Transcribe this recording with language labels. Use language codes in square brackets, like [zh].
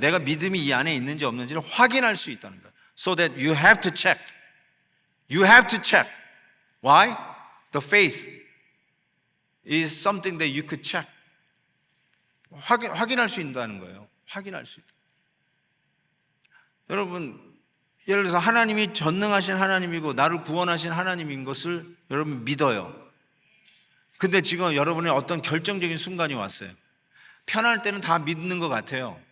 [ko] 내가 믿음이 이 안에 있는지 없는지를 확인할 수 있다는 거예요. [en] So that you have to check. You have to check. Why? The faith is something that you could check. [ko] 확인할 수 있다는 거예요. 확인할 수 있다. 여러분, 예를 들어서 하나님이 전능하신 하나님이고 나를 구원하신 하나님인 것을 여러분 믿어요. 근데 지금 여러분의 어떤 결정적인 순간이 왔어요. 편할 때는 다 믿는 것 같아요.